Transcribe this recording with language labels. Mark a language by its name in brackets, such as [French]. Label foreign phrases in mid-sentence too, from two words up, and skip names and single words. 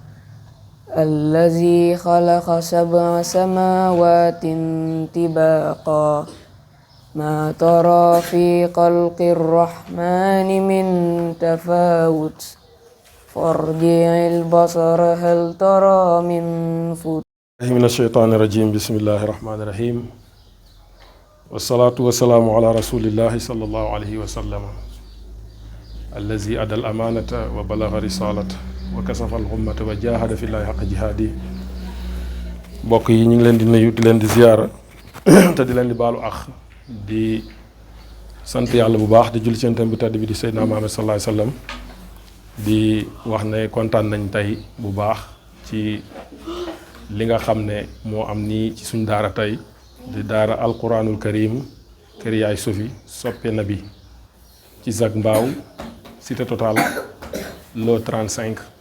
[Arabic] الذي خلق 7 سماوات طباقا ما ترى في خلق الرحمن من تفاوت فارجع البصر هل ترى من فوت من الشيطان الرجيم بسم الله الرحمن الرحيم والصلاة والسلام على رسول الله صلى الله عليه وسلم الذي أدى الأمانة وبلغ رسالته وكشف الغمة وجاهد في الله حق جهاده. [Wolof] mbokk yi ñu ngi leen di nuyu di leen di ziyaara te di leen di baalu ax di sant yàlla bu baax di julli ci Yonent bi tedd bi di Seydina Muhammad [Arabic] صلى الله عليه وسلم [Wolof] di wax ne kontaan nañ tey bu baax ci li nga xam ne moo am nii ci suñ daara tey di daara [Arabic] القرآن الكريم [Wolof] kër yaay Sofi soppe nabi ci Zac Mbao cité Total lo 35